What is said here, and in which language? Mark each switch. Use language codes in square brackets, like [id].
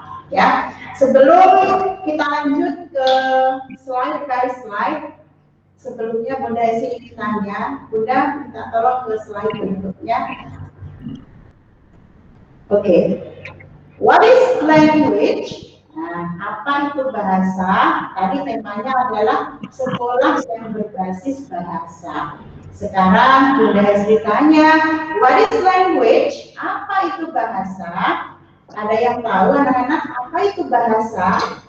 [id] Ya, sebelum kita lanjut ke [en] slide by slide, [id] sebelumnya Bunda Hesti ingin tanya, Bunda minta tolong ke slide berikutnya. [en] Oke. What is language? [id] Nah, apa itu bahasa? Tadi temanya adalah sekolah yang berbasis bahasa. Sekarang Bunda Hesri tanya, [en] what is language? [id] Apa itu bahasa? Ada yang tahu anak-anak apa itu bahasa?